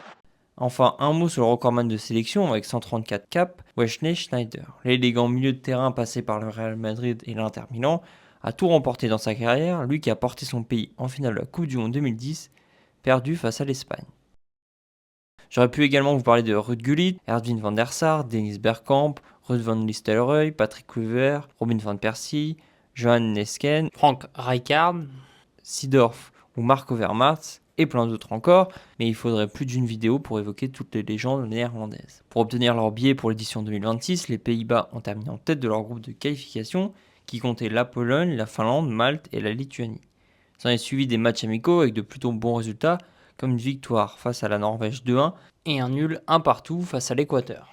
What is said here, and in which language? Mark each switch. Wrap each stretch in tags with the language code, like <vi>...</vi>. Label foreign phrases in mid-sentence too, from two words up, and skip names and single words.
<fr>Enfin, un mot sur le recordman de sélection avec 134 caps, Wesley Sneijder. L'élégant milieu de terrain passé par le Real Madrid et l'Inter Milan a tout remporté dans sa carrière, lui qui a porté son pays en finale de la Coupe du Monde 2010, perdu face à l'Espagne. J'aurais pu également vous parler de Ruud Gullit, Edwin van der Sar, Dennis Bergkamp, Ruud van Nistelrooy, Patrick Kluivert, Robin van Persie, Johan Nesken, Frank Rijkaard, Seedorf ou Marc Overmars, et plein d'autres encore, mais il faudrait plus d'une vidéo pour évoquer toutes les légendes néerlandaises. Pour obtenir leur billet pour l'édition 2026, les Pays-Bas ont terminé en tête de leur groupe de qualification, qui comptait la Pologne, la Finlande, Malte et la Lituanie. S'en est suivi des matchs amicaux avec de plutôt bons résultats, comme une victoire face à la Norvège 2-1 et un nul 1 partout face à l'Équateur.</fr>